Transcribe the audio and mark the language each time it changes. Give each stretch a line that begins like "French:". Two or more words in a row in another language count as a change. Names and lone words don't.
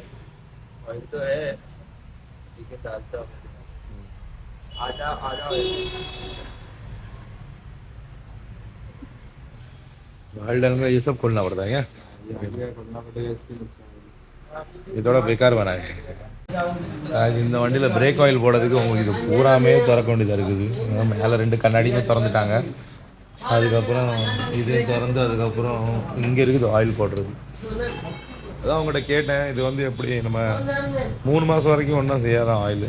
Hindi: ऑयल तो है, ठीक है डालता हूँ। आधा आधा ऑयल डालने में ये सब खोलना पड़ता है क्या? खोलना पड़ेगा इसके नीचे। இது थोड़ा बेकार बना है.
Tamil: இந்த வண்டியில்
English: brake oil
Tamil: போடுறதுக்கு உங்களுக்கு இது பூராமே திறக்க வேண்டியதாக இருக்குது. மேலே ரெண்டு கண்ணாடியுமே திறந்துட்டாங்க. அதுக்கப்புறம் இதையும் திறந்து அதுக்கப்புறம் இங்கே இருக்குது ஆயில் போடுறது. அதான் அவங்கள்ட்ட கேட்டேன், இது வந்து எப்படி நம்ம 3 மாதம் வரைக்கும் ஒன்றும் செய்யாதான் ஆயில்.